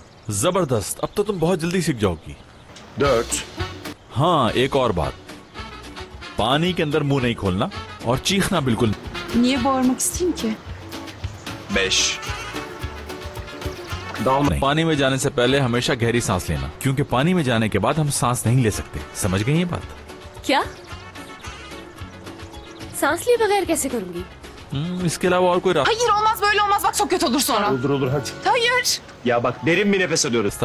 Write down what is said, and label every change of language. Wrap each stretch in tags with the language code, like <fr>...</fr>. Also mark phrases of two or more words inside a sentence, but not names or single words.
<hi>जबरदस्त, अब तो तुम बहुत जल्दी सीख जाओगी। हाँ, एक और बात, पानी के अंदर मुंह नहीं खोलना और चीखना बिल्कुल।</hi> <tr>Niye bağırmak isteyeyim ki? 5</tr> <hi>नहीं। पानी में जाने से पहले हमेशा गहरी सांस लेना, क्योंकि पानी में जाने के बाद हम सांस नहीं ले सकते। समझ गई ये बात? क्या? सांस लिए बगैर कैसे करूंगी? इसके अलावा और कोई रास्ता</hi> <tr>Hayır olmaz, böyle olmaz. Bak çok kötü olur sonra. Olur hadi. Hayır. Ya bak, derin bir nefes alıyoruz.</tr>